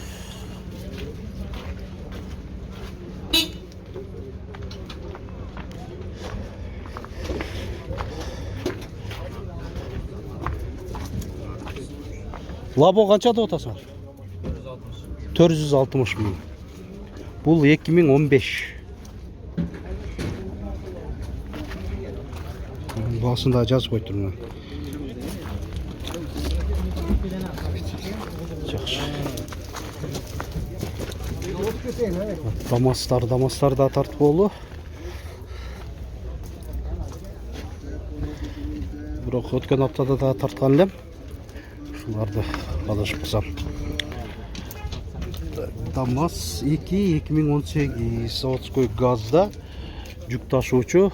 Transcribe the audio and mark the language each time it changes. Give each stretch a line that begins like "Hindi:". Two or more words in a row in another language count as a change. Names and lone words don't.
Kyrgyz: Лабо канча деп атасың? 460 миң. Бул 2015. Басында жазып койтурмун. Дамастар да тартып болу. Бирок өткөн аптада да тарткан элем. Шуларды алышып калсам. ДАМАЗ 2018 заводской газда жүк ташуучу.